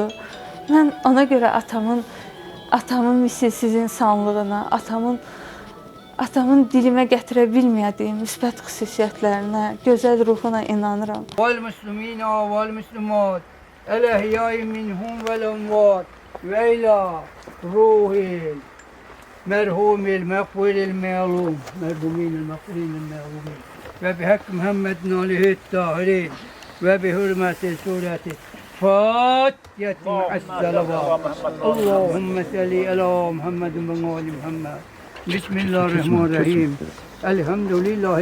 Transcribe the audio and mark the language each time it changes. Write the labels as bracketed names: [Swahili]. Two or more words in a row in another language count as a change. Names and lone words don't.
[Azerbaijani] Mən ona görə atamın misilsiz insanlığına, atamın dilimə gətirə bilmədiyim müsbət xüsusiyyətlərinə, gözəl ruhuna inanıram. [Arabic] والمسلمين والمسلمات الأحياء منهم والأموات وإلى روح مرحوم المغفور المعلوم مرحومين المغفورين المعلومين وبحق محمد عليه الطاهرين وبحرمة سورة فاتحة مع الصلوات اللهم صل على محمد وآل محمد بسم الله الرحمن الرحيم الحمد لله